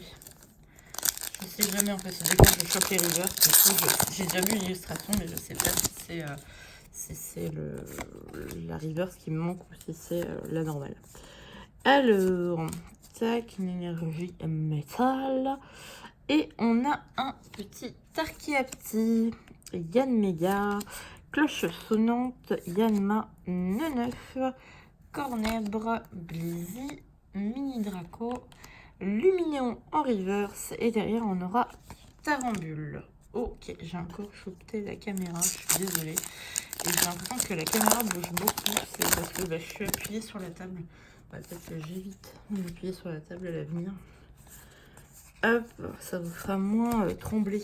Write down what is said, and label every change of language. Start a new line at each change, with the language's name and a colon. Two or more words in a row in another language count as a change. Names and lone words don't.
French: Je sais jamais en fait, c'est dès que je chope les reverse. Du coup, j'ai déjà vu l'illustration, mais je sais pas si c'est la reverse qui me manque ou si c'est la normale. Alors, tac, une énergie métal. Et on a un petit Tarkiapti, Yanmega, Cloche Sonnante, Yanma, Neneuf, Cornèbre, Blizzy, Mini Draco, Luminéon en reverse. Et derrière, on aura Tarambule. Ok, j'ai encore chopé la caméra, je suis désolée. Et j'ai l'impression que la caméra bouge beaucoup. C'est parce que je suis appuyée sur la table. Peut-être que j'évite d'appuyer sur la table à l'avenir. Hop, ça vous fera moins trembler.